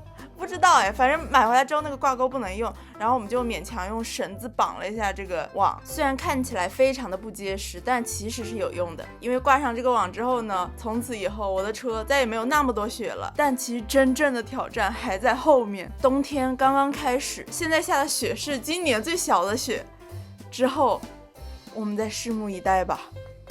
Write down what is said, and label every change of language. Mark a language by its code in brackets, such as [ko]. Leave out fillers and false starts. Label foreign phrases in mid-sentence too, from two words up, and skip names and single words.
[zh] 不知道哎，反正買回來之後那個掛鈎不能用，然後我們就勉強用繩子綁了一下這個網，雖然看起來非常的不結實，但其實是有用的。因為掛上這個網之後呢，從此以後我的車再也沒有那麼多雪了。但其實真正的挑戰還在後面，冬天剛剛開始，現在下的雪是今年最小的雪，之後我們再拭目以待吧。